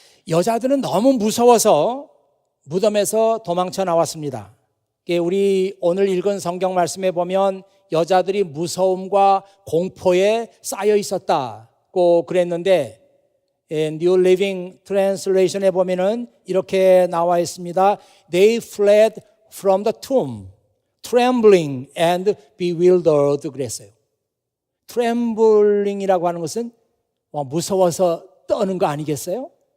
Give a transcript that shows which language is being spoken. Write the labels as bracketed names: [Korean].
[Korean] 여자들은 너무 무서워서 무덤에서 도망쳐 나왔습니다. 우리 오늘 읽은 성경 말씀에 보면 여자들이 무서움과 공포에 쌓여 있었다고 그랬는데, New Living Translation에 보면은 이렇게 나와 있습니다. [English] They fled from the tomb, trembling and bewildered [Korean] 그랬어요. trembling이라고 하는 것은 무서워서 떠는 거 아니겠어요?